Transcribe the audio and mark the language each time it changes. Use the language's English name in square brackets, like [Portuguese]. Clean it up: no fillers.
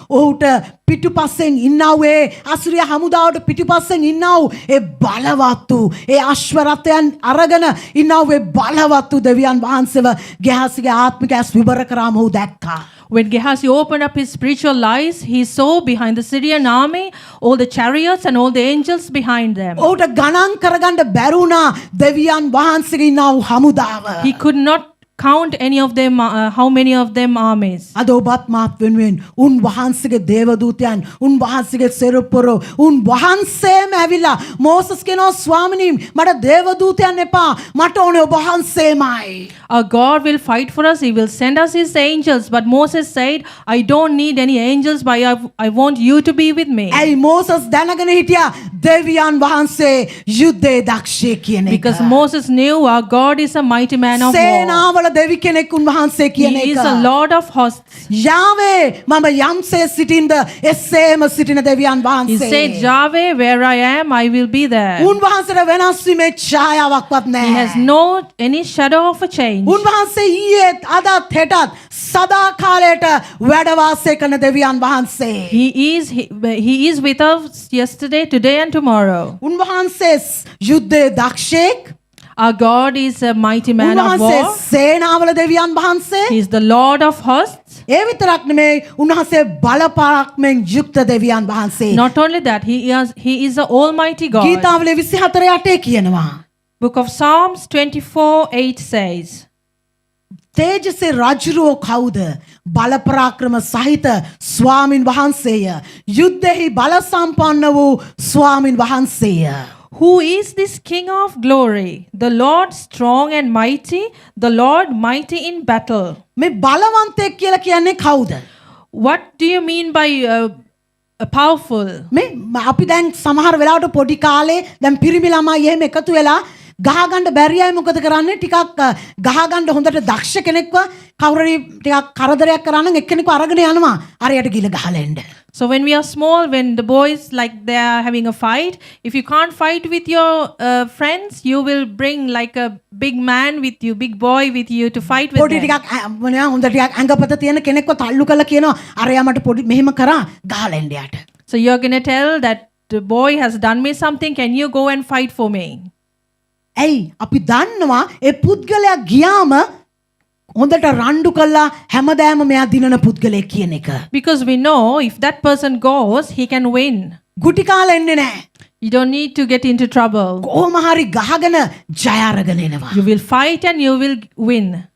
[Sinhala] ඔහුට පිටුපස්සෙන් ඉන්නව ඒ අසුරිය හමුදාවට පිටුපස්සෙන් ඉන්නව ඒ බලවත් වූ ඒ අශ්වරථයන් අරගෙන ඉන්නව ඒ බලවත් වූ දෙවියන් වහන්සේව ගෙහාසිගේ ආත්මික ඇස් විවර කරාම ඔහු දැක්කා. [English] When Gehazi opened up his spiritual eyes, he saw behind the Syrian army all the chariots and all the angels behind them. [Sinhala] ඔහුට ගණන් කරගන්න බැරුණා දෙවියන් වහන්සේගේ ඉන්නව හමුදාව. [English] He could not count any of them, how many of them armies. [Sinhala] අද ඔබත් මාත් වෙනුවෙන් උන් වහන්සේගේ දේවදූතයන්, උන් වහන්සේගේ සෙරුප්පරු, උන් වහන්සේම ඇවිල්ලා මෝසස් කියනවා ස්වාමිනී මට දේවදූතයන් එපා මට ඕනේ ඔබ වහන්සේමයි. [English] Our God will fight for us. He will send us his angels. But Moses said, I don't need any angels, but I want you to be with me. [Sinhala] ඇයි මෝසස් දැනගෙන හිටියා දෙවියන් වහන්සේ යුද්ධේ දක්ෂයෙක් කියන එක. [English] Because Moses knew our God is a mighty man of war. [Sinhala] සේනාවල දෙවි කෙනෙක් උන්වහන්සේ කියන [English] He [Sinhala] එක. [English] is a Lord of hosts. [Sinhala] යාවේ මම යම්සේ සිටින්ද එසේම සිටින දෙවියන් [English] He [Sinhala] වහන්සේ. [English] said, Yahweh, where I am, I will be there. [Sinhala] උන්වහන්සේට වෙනස් වීමේ ඡායාවක්වත් [English] He [Sinhala] නැහැ. [English] has no any shadow of a change. [Sinhala] උන්වහන්සේ ඊයේත් අදත් හෙටත් සදා කාලයට වැඩ වාසය කරන දෙවියන් වහන්සේ. [English] He is with us yesterday, today, and tomorrow. [Sinhala] උන්වහන්සේ යුද්ධේ දක්ෂයෙක්. [English] Our God is a mighty man of [Sinhala] උන්වහන්සේ [English] war. [Sinhala] සේනාවල දෙවියන් වහන්සේ. [English] He is the Lord of hosts. [Sinhala] ඒ විතරක් නෙමෙයි උන්වහන්සේ බලපරාක්‍රමෙන් යුක්ත දෙවියන් වහන්සේ. [English] Not only that, he is the Almighty God. [Sinhala] ගීතාවලිය 24:8 කියනවා. [English] Book of Psalms 24:8 says, [Sinhala] තේජසේ රජුරෝ කවුද? බලපරාක්‍රම සහිත ස්වාමින් වහන්සේය. යුද්ධෙහි බල සම්පන්න වූ ස්වාමින් වහන්සේය. [English] Who is this King of glory? The Lord strong and mighty, the Lord mighty in battle. [Sinhala] මේ බලවන්තයෙක් කියලා කියන්නේ කවුද? [English] What do you mean by powerful? [Sinhala] මේ අපි දැන් සමහර වෙලාවට පොඩි කාලේ දැන් පිරිමි ළමයි එහෙම එකතු වෙලා ගහගන්න බැරි අය මොකද කරන්නේ? ටිකක් ගහගන්න හොඳට දක්ෂ කෙනෙක්ව කවුරුරි ටිකක් කරදරයක් කරා නම් එක්කෙනෙක්ව අරගෙන යනවා. අරයට ගිල ගහලා එන්න. [English] So when we are small, when the boys like they are having a fight, if you can't fight with your friends, you will bring like a big man with you, big boy with you to fight with [Sinhala] පොඩි [English] them. [Sinhala] ටිකක් මොනවා හොඳ ටිකක් ඇඟපත තියෙන කෙනෙක්ව තල්ලු කළා කියනවා. අරයා මට පොඩි මෙහෙම කරා ගහලා එන්න යට. [English] So you're going to tell that the boy has done me something, can you go and fight for me? [Sinhala] ඇයි අපි දන්නවා ඒ පුද්ගලයා ගියාම හොඳට රණ්ඩු කළා හැමදාම මෙයා දිනන පුද්ගලයෙක් කියන එක. [English] Because we know if that person goes, he can win. [Sinhala] ගුටි කාලා එන්නේ නැහැ. [English] You don't need to get into trouble. [Sinhala] කොහොම හරි ගහගෙන ජය අරගෙන එනවා. [English] You will fight and you will win.